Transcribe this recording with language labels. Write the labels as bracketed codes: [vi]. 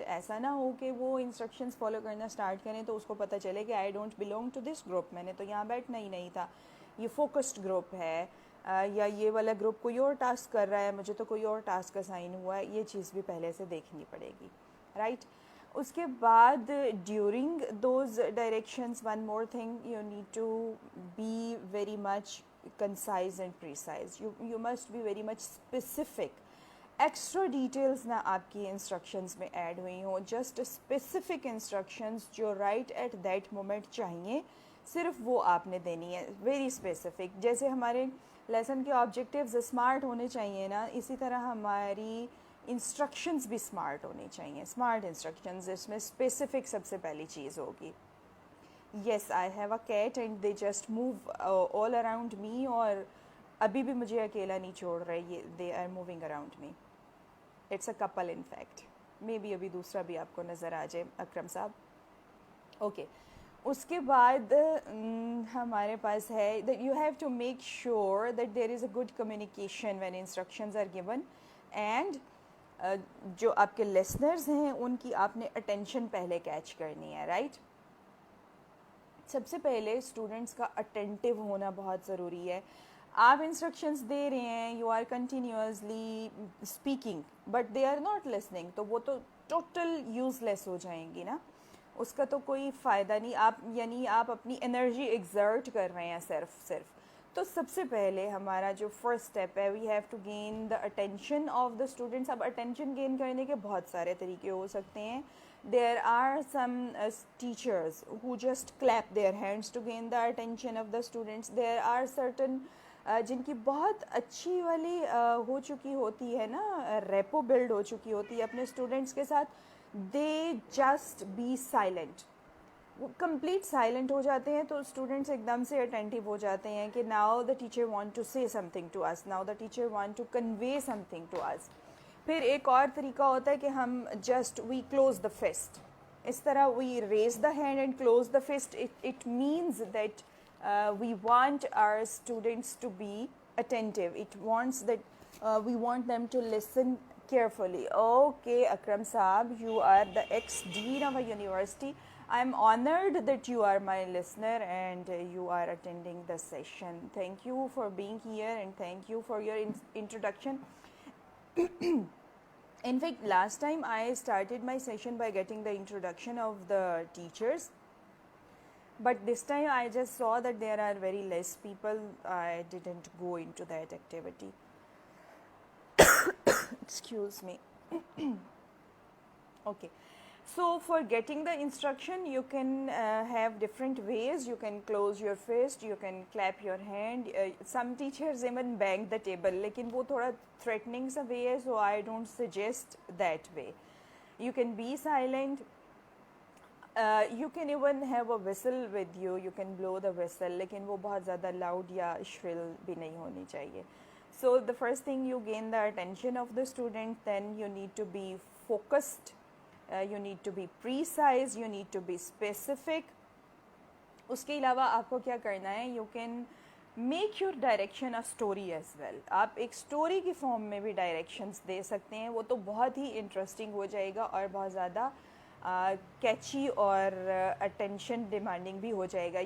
[hi] ऐसा ना हो कि वो इंस्ट्रक्शंस फॉलो करना स्टार्ट करें तो उसको पता चले कि [en] I don't belong to this group, [hi] मैंने तो यहाँ बैठना ही नहीं था, ये फोकस्ड ग्रुप है, या ये वाला ग्रुप कोई और टास्क कर रहा है, मुझे तो कोई और टास्क असाइन हुआ है. ये चीज़ भी पहले से देखनी पड़ेगी, राइट. उसके बाद [en] During those directions one more thing, you need to be very much concise and precise. You must be very much specific. [hi] Extra details ना आपकी इंस्ट्रक्शंस में ऐड हुई हों, जस्ट स्पेसिफिक इंस्ट्रक्शंस जो राइट एट दैट मोमेंट चाहिए सिर्फ वो आपने देनी है, वेरी स्पेसिफिक. जैसे हमारे लेसन के ऑब्जेक्टिव्स स्मार्ट होने चाहिए ना, इसी तरह हमारी इंस्ट्रक्शंस भी स्मार्ट होनी चाहिए. स्मार्ट इंस्ट्रक्शंस जिसमें स्पेसिफिक सबसे पहली चीज़ होगी. [en] yes I have a cat and they just move all around me, [hi] और अभी भी मुझे अकेला नहीं छोड़ रहे, ये [en] they are moving around me. it's a couple in fact. [hi] May be अभी दूसरा भी आपको नज़र आ जाए अकरम साहब. ओके उसके बाद हमारे पास है [en] that you have to make sure that there is a good communication when instructions are given, and जो आपके listeners हैं उनकी आपने attention [hi] पहले कैच करनी है, राइट. सबसे पहले स्टूडेंट्स का अटेंटिव होना बहुत ज़रूरी है. आप इंस्ट्रक्शंस दे रहे हैं, [en] you are continuously speaking but they are not listening, [hi] तो वो तो टोटल यूज़लेस हो जाएंगी ना, उसका तो कोई फ़ायदा नहीं. आप यानी आप अपनी एनर्जी एग्जर्ट कर रहे हैं सिर्फ. तो सबसे पहले हमारा जो फर्स्ट स्टेप है, [en] We have to gain the attention of the students. [hi] अब अटेंशन गेन करने के बहुत सारे तरीके हो सकते हैं. [en] There are some teachers who just clap their hands to gain the attention of the students. There are certain [hi] जिनकी बहुत अच्छी वाली हो चुकी होती है ना, रेपो बिल्ड हो चुकी होती है अपने स्टूडेंट्स के साथ. [en] They just be silent. [hi] वो कंप्लीट साइलेंट हो जाते हैं तो स्टूडेंट्स एकदम से अटेंटिव हो जाते हैं कि [en] now the teacher want to say something to us, [hi] now the teacher want to convey something to us. फिर एक और तरीका होता है कि हम just [en] We close the fist. [hi] इस तरह [en] We raise the hand and close the fist. It means that we want our students to be attentive. It wants that we want them to listen carefully. Okay Akram sahab, you are the ex-dean of a university. I am honored that you are my listener and you are attending the session. Thank you for being here and thank you for your introduction. In fact, last time I started my session by getting the introduction of the teachers, but this time I just saw that there are very less people. I didn't go into that activity. Excuse me. Okay. So for getting the instruction, you can have different ways. You can close your fist, you can clap your hand. Some teachers even bang the table, [hi] लेकिन वो थोड़ा [en] threatening सा way है, so I don't suggest that way. You can be silent. You can even have a whistle with you. You can blow the whistle, [hi] लेकिन वो बहुत ज़्यादा loud या shrill भी नहीं होनी चाहिए. [en] So the first thing, you gain the attention of the student. Then you need to be focused. You need to be precise, you need to be specific. [hi] उसके अलावा आपको क्या करना है, [en] you can make your direction a story as well. [hi] आप एक story की form में भी directions दे सकते हैं, वो तो बहुत ही interesting हो जाएगा और बहुत ज़्यादा catchy और attention demanding भी हो जाएगा.